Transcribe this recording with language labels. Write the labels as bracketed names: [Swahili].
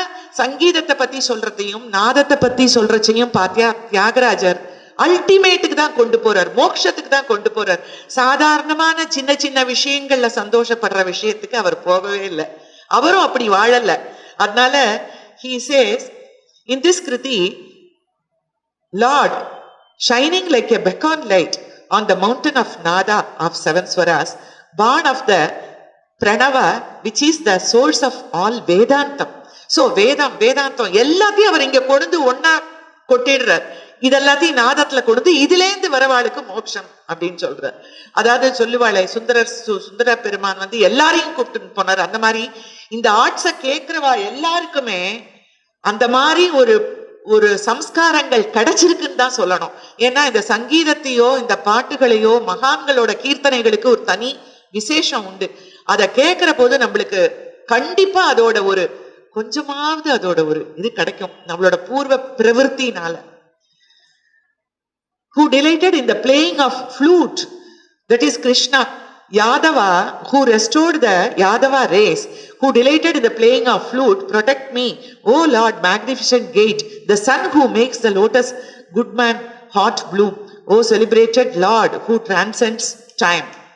[Tamil] சங்கீதத்தை பத்தி சொல்றதையும் நாதத்தை பத்தி சொல்றதையும் பாத்தியா தியாகராஜர் அல்டிமேட்டுக்கு தான் கொண்டு போறார், மோட்சத்துக்கு தான் கொண்டு போறார். சாதாரணமான சின்ன சின்ன விஷயங்கள்ல சந்தோஷப்படுற விஷயத்துக்கு அவர் போகவே இல்லை. அவரும் அப்படி வாழல. அதனால [English] he says in this kriti, Lord shining like a beacon light on the mountain of nada of seven swaras, born of the pranava which is the source of all vedantam. [Tamil] So வேதாந்தம் எல்லாத்தையும் அவர் இங்க கொண்டு ஒன்னா கொட்டிடுறார். இதெல்லாத்தையும் நாதத்துல கொடுத்து இதுலேருந்து வரவாளுக்கு மோட்சம் அப்படின்னு சொல்றார். அதாவது சொல்லுவாளே சுந்தர பெருமான் வந்து எல்லாரையும் கூப்பிட்டு போனார். அந்த மாதிரி இந்த ஆர்ட்ஸை கேட்கிறவா எல்லாருக்குமே அந்த மாதிரி ஒரு சம்ஸ்காரங்கள் கிடைச்சிருக்குன்னு தான் சொல்லணும். ஏன்னா இந்த சங்கீதத்தையோ இந்த பாட்டுகளையோ மகான்களோட கீர்த்தனைகளுக்கு ஒரு தனி விசேஷம் உண்டு. அதை கேட்கிற போது நம்மளுக்கு கண்டிப்பா அதோட ஒரு கொஞ்சமாவது அதோட ஒரு இது கிடைக்கும் நம்மளோட பூர்வ பிரவருத்தினால. [English] Who delighted in the playing of flute, that is Krishna. Yadava, who restored the Yadava race, who delighted in the playing of flute, protect me, O Lord, magnificent gate, the sun who makes the lotus good man hot bloom, O celebrated Lord, who transcends time.